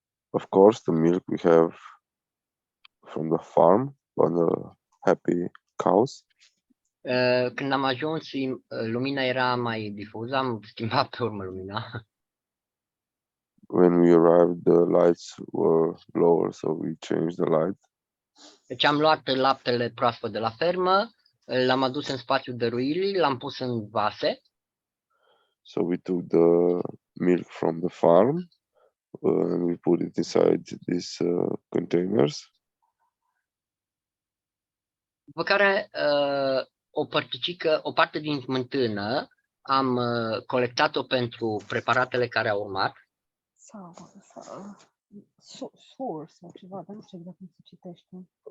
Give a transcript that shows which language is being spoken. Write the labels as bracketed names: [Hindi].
[English] Of course, the milk we have from the farm, on the happy cows. [Romanian] Când am ajuns, lumina era mai difuză, am schimbat pe urmă lumina. [English] When we arrived, the lights were lower, so we changed the light. [Romanian] Deci am luat laptele proaspăt de la fermă, l-am adus în spațiul dăruirii, l-am pus în vase. [English] So we took the milk from the farm and we put it inside these containers. [Romanian] După care o parte din smântână am colectat-o pentru preparatele care au urmat. Sour sau ceva, dar nu știu exact cum se citește.